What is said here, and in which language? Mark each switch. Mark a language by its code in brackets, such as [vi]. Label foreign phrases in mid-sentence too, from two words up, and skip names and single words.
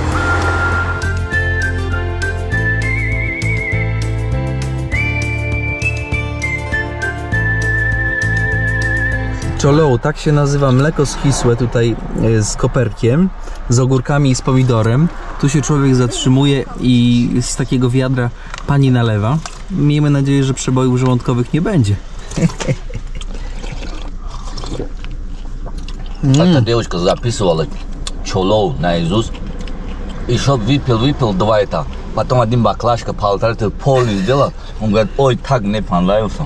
[pl] Cholou, tak się nazywa mleko schisłe tutaj z koperkiem, z ogórkami i z pomidorem. Tu się człowiek zatrzymuje i z takiego wiadra pani nalewa. Miejmy nadzieję, że przebojów żołądkowych nie będzie. [ru] Как-то девочка записывала Cholou наизусть. И чтоб выпил 2 это. Потом 1 баклажка, 1,5 пол сделал. Он говорит, ой, так не понравился.